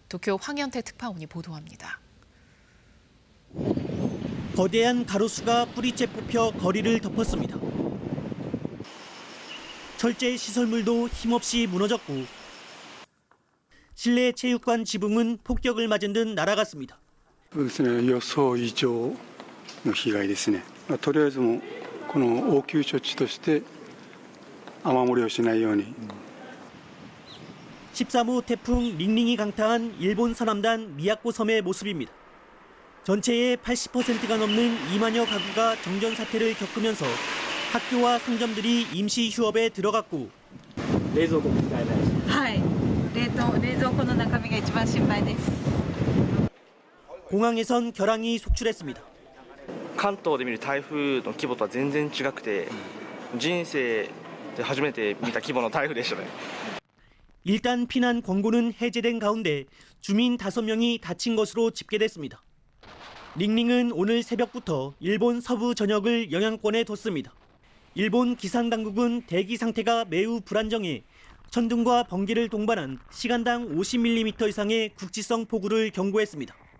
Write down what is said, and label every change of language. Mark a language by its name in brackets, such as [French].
[Korean] 도쿄 황현태 특파원이 보도합니다. 거대한 가로수가 뿌리째 뽑혀 거리를 덮었습니다. 철제 시설물도 힘없이 무너졌고 실내 체육관 지붕은 폭격을 맞은 듯 날아갔습니다. [Japanese] そうですね、予想以上の被害ですね。とりあえずもこの応急処置として雨漏りをしないように。 [Korean] 13호 태풍 링링이 강타한 일본 서남단 미야코 섬의 모습입니다. 전체의 80%가 넘는 2만여 가구가 정전 사태를 겪으면서 학교와 상점들이 임시 휴업에 들어갔고 [Japanese] 冷蔵庫も使えないし。はい。冷蔵庫の中身が一番心配です。 [Korean] 공항에선 결항이 속출했습니다. [Japanese] 関東で見る台風の規模とは全然違くて、人生で初めて見た規模の台風でしたね。 [Korean] 일단 피난 권고는 해제된 가운데 주민 5명이 다친 것으로 집계됐습니다. 링링은 오늘 새벽부터 일본 서부 전역을 영향권에 뒀습니다. 일본 기상당국은 대기 상태가 매우 불안정해 천둥과 번개를 동반한 시간당 50mm 이상의 국지성 폭우를 경고했습니다.